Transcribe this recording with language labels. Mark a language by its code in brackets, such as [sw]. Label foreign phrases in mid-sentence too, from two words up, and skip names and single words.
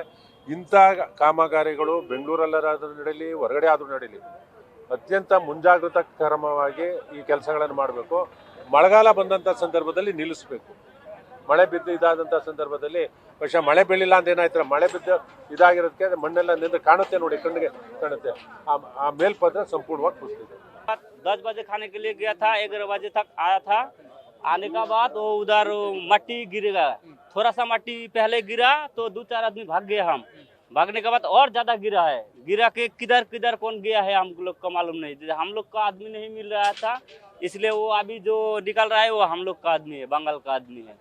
[kn] ಇಂಥ ಕಾಮಗಾರಿಗಳು ಬೆಂಗಳೂರಲ್ಲಾದ್ರೂ ನಡೀಲಿ, ಹೊರಗಡೆ ಆದರೂ ನಡೀಲಿ, ಅತ್ಯಂತ ಮುಂಜಾಗ್ರತಾ ಕ್ರಮವಾಗಿ ಈ ಕೆಲಸಗಳನ್ನು ಮಾಡಬೇಕು. ಮಳೆಗಾಲ ಬಂದಂಥ ಸಂದರ್ಭದಲ್ಲಿ ನಿಲ್ಲಿಸಬೇಕು. ಮಳೆ ಬಿದ್ದು ಇದಾದಂಥ ಸಂದರ್ಭದಲ್ಲಿ ಬಹುಶಃ ಮಳೆ ಬೀಳಿಲ್ಲ ಅಂತ ಏನಾಯ್ತಾರೆ, ಮಳೆ ಬಿದ್ದು ಇದಾಗಿರೋದಕ್ಕೆ ಮಣ್ಣೆಲ್ಲ ನಿಂತು ಕಾಣುತ್ತೆ, ನೋಡಿ ಕಣ್ಣಿಗೆ ಕಾಣುತ್ತೆ. ಆ ಮೇಲ್ಪದ್ರ ಸಂಪೂರ್ಣವಾಗಿ ಕುಸಿದಿದೆ. [hi] 10 बजे खाने के लिए गया था, 11 बजे तक आया था। आने का बाद वो उधर मट्टी गिरेगा, थोड़ा सा मट्टी पहले गिरा तो 2-4 आदमी भाग गए। हम भागने के बाद और ज्यादा गिरा है। गिरा के किधर कौन गया है हम लोग को मालूम नहीं। हम लोग का आदमी नहीं मिल रहा था, इसलिए वो अभी जो निकल रहा है वो हम लोग का आदमी है, बंगाल का आदमी है।